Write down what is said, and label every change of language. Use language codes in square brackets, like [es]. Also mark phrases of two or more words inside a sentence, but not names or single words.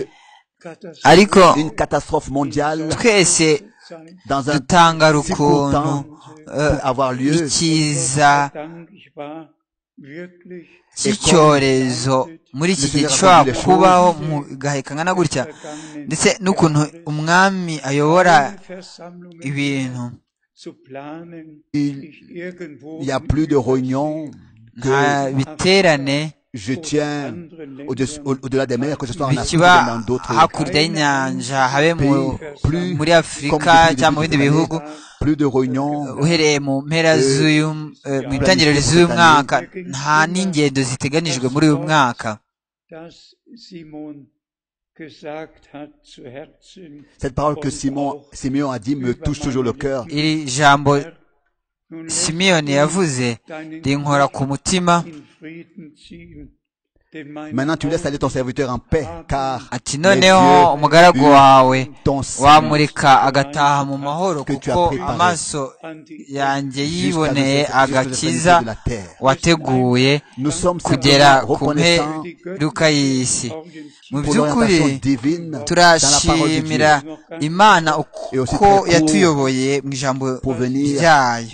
[rw] Ariko twese dutangara ukuntu ikiza cy'icyorezo muri iki gihe gishobora kubaho mu gahe kangana gutya, ndetse n'ukuntu umwami ayobora ibintu. [fr] Il n'y a plus de réunions [rw] nta biterane [fr] je tiens au-delà des mers, que ce soit en Afrique ou [rw] bikiba [fr] dans d'autres [rw] hakurya y'inyanja habe [fr] plus [rw] muri Afurika cyangwa mu bindi bihugu, [fr] plus de réunions, [rw] uhereye mu mpera mu itangiriro z'uyu mwaka nta n'ingendo ziteganijwe muri uyu mwaka. [fr] Cette parole que Simeon a dit me touche toujours le cœur. [rw] Iri jambo Simiyoni yavuze rinkora ku mutima. [fr] Maintenant tu laisses aller ton serviteur en paix, car [rw] ati noneho umugaragu wawe wamurika agataha mu mahoro, kuko amaso yanjye yiboneye agakiza wateguye kugera ku mperuka y'isi. Mu by'ukuri turashimira Imana uko yatuyoboye mu ijambo ryayo.